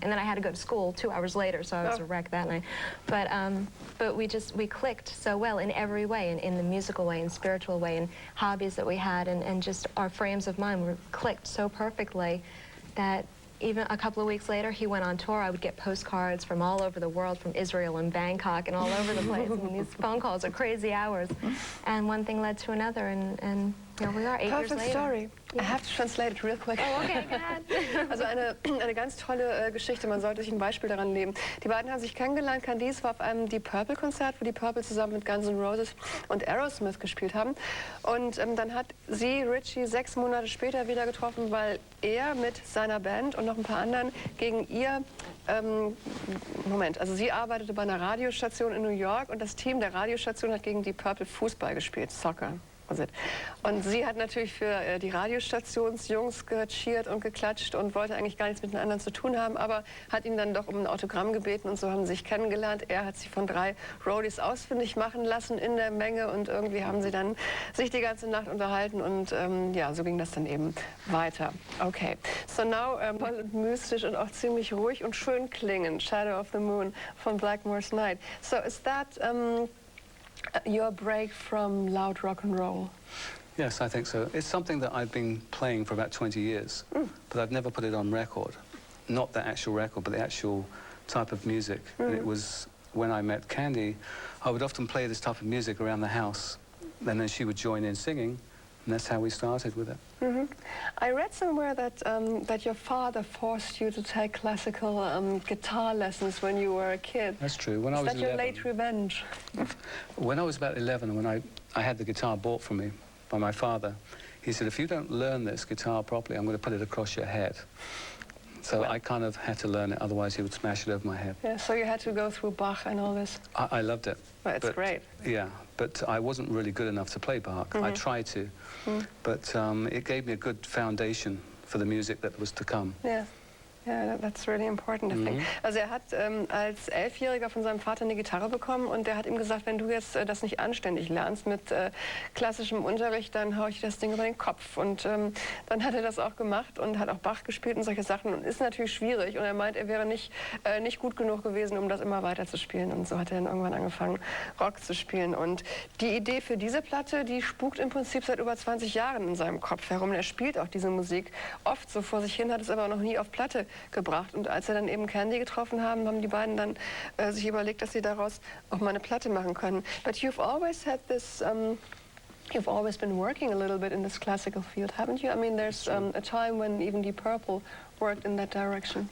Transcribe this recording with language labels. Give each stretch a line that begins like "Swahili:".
English: And then I had to go to school 2 hours later, so I was a wreck that night. But we clicked so well in every way, in the musical way, in spiritual way, in hobbies that we had, and just our frames of mind were clicked so perfectly that even a couple of weeks later, he went on tour. I would get postcards from all over the world, from Israel and Bangkok and all over the place. I mean, these phone calls are crazy hours. And one thing led to another, and here we are, 8 years later. Perfect story. I have to translate it real quick. Oh, okay, go ahead.
German: Also eine ganz tolle Geschichte, man sollte sich ein Beispiel daran nehmen. Die beiden haben sich kennengelernt, Candice war auf einem Deep Purple-Konzert, wo die Purple zusammen mit Guns N' Roses und Aerosmith gespielt haben. Und dann hat sie Ritchie 6 Monate später wieder getroffen, weil er mit seiner Band und noch ein paar anderen gegen ihr, also sie arbeitete bei einer Radiostation in New York und das Team der Radiostation hat gegen die Purple Fußball gespielt, Soccer. Und sie hat natürlich für die Radiostationsjungs gecheert und geklatscht und wollte eigentlich gar nichts mit den anderen zu tun haben, aber hat ihn dann doch um ein Autogramm gebeten und so haben sie sich kennengelernt. Er hat sich von 3 Roadies ausfindig machen lassen in der Menge und irgendwie haben sie dann sich die ganze Nacht unterhalten und ja, so ging das dann eben weiter.
English: Okay, so now
German: toll und mystisch und auch ziemlich ruhig und schön klingend, Shadow of the Moon von Blackmore's Night.
English: So is that your break from loud rock and roll? Yes, I think so. It's something that I've been playing for about 20 years, but I've never put it on record. Not the actual record, but the actual type of music. And it was when I met Candy, I would often play this type of music around the house, and then she would join in singing, and that's how we started with it. I read somewhere that that your father forced you to take classical guitar lessons when you were a kid. That's true. When I was 11. Is that your late revenge? When I was about 11, when I had the guitar bought for me by my father, he said, if you don't learn this guitar properly, I'm going to put it across your head. So I kind of had to learn it, otherwise he would smash it over my head. Yeah, so you had to go through Bach and all this? I loved it. Well, it's great. Yeah, but I wasn't really good enough to play Bach. I tried to, but it gave me a good foundation for the music that was to come. Yeah. Ja, that's really important, I think.
German: Also er hat als 11-Jähriger von seinem Vater eine Gitarre bekommen und der hat ihm gesagt, wenn du jetzt das nicht anständig lernst mit klassischem Unterricht, dann hau ich das Ding über den Kopf. Und dann hat er das auch gemacht und hat auch Bach gespielt und solche Sachen und ist natürlich schwierig. Und er meint, er wäre nicht gut genug gewesen, um das immer weiter zu spielen. Und so hat er dann irgendwann angefangen, Rock zu spielen. Und die Idee für diese Platte, die spukt im Prinzip seit über 20 Jahren in seinem Kopf herum. Und er spielt auch diese Musik oft so vor sich hin, hat es aber noch nie auf Platte gebracht. Und als er dann eben Candy getroffen haben, haben die beiden dann sich überlegt, dass sie daraus auch mal eine Platte machen können.
English: But you've always had this, you've always been working a little bit in this classical field, haven't you? I mean, there's a time when even Deep Purple worked in that direction.